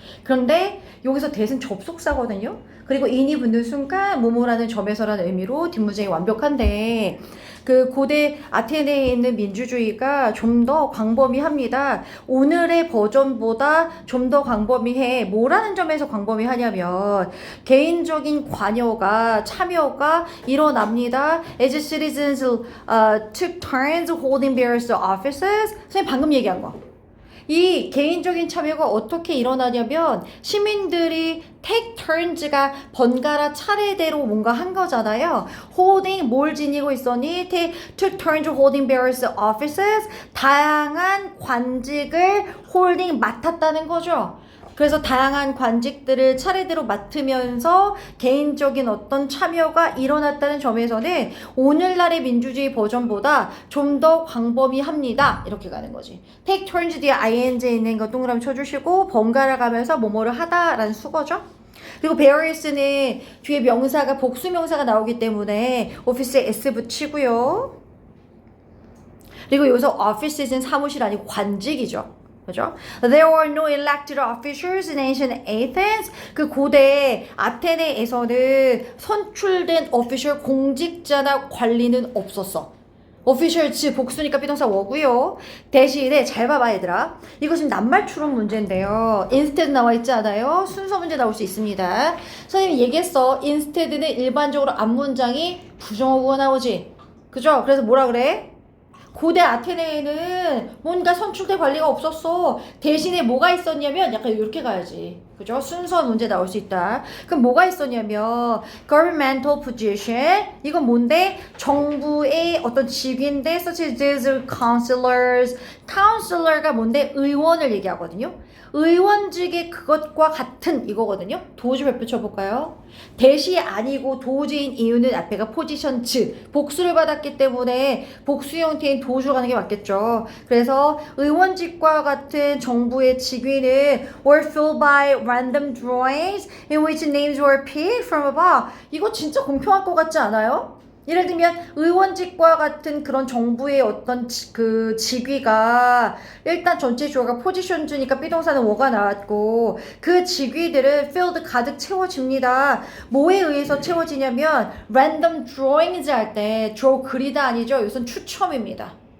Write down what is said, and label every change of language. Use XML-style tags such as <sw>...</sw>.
<ko>그런데 여기서 대신 접속사거든요. 그리고 인이 붙는 순간 뭐뭐라는 점에서라는 의미로 뒷문장이 완벽한데 그 고대 아테네에 있는 민주주의가 좀 더 광범위합니다. 오늘의 버전보다 좀 더 광범위해. 뭐라는 점에서 광범위하냐면 개인적인 관여가 참여가 일어납니다.</ko> <en>As citizens took turns holding various offices.</en> <ko>선생님 방금 얘기한 거. 이 개인적인 참여가 어떻게 일어나냐면 시민들이</ko> <en>take turns</en> <ko>가 번갈아 차례대로 뭔가 한 거잖아요. holding 뭘 지니고 있었니? took turns holding various offices 다양한 관직을 holding 맡았다는 거죠. 그래서 다양한 관직들을 차례대로 맡으면서 개인적인 어떤 참여가 일어났다는 점에서는 오늘날의 민주주의 버전보다 좀 더 광범위합니다. 이렇게 가는 거지.</ko> <en>take turns</en> <ko>뒤에 ing에 있는 거 동그라미 쳐주시고 번갈아 가면서 뭐뭐를 하다라는 수거죠. 그리고 various는 뒤에 명사가 복수 명사가 나오기 때문에 office에 s 붙이고요. 그리고 여기서 offices는 사무실 아니고 관직이죠. 그죠?</ko> <en>There were no elected officers in ancient Athens.</en> <ko>그 고대 아테네에서는 선출된 official 공직자나 관리는 없었어. official 즉 복수니까 비동사 워고요. 대신에 잘 봐봐 얘들아. 이거 지금 낱말 추론 문제인데요. instead 나와 있지 않아요? 순서 문제 나올 수 있습니다. 선생님이 얘기했어. instead는 일반적으로 앞문장이 부정어구가 나오지. 그죠? 그래서 뭐라 그래? 고대 아테네에는 뭔가 선출된 관리가 없었어. 대신에 뭐가 있었냐면 약간 이렇게 가야지. 그죠? 순서 문제 나올 수 있다. 그럼 뭐가 있었냐면</ko> <en>governmental position</en> <ko>이건 뭔데? 정부의 어떤 직위인데</ko> <en>such as counselors</en> <ko>counselor가 뭔데? 의원을 얘기하거든요. 의원직의 그것과 같은 이거거든요. 도주 별표 쳐볼까요? 대시 아니고 도주인 이유는 앞에가 포지션 즉 복수를 받았기 때문에 복수 형태인 도주로 가는 게 맞겠죠. 그래서 의원직과 같은 정부의 직위는</ko> <en>were filled by random drawings in which names were picked from above.</en> <ko>이거 진짜 공평할 것 같지 않아요? 예를 들면 의원직과 같은 그런 정부의 어떤 그 직위가 일단 전체 주어가 포지션 주니까 비동사는 워가 나왔고 그 직위들은 filled 가득 채워집니다. 뭐에 의해서 채워지냐면</ko> <en>random drawings</en> <ko>할 때 draw 그리다 아니죠? 이것은 추첨입니다.</ko>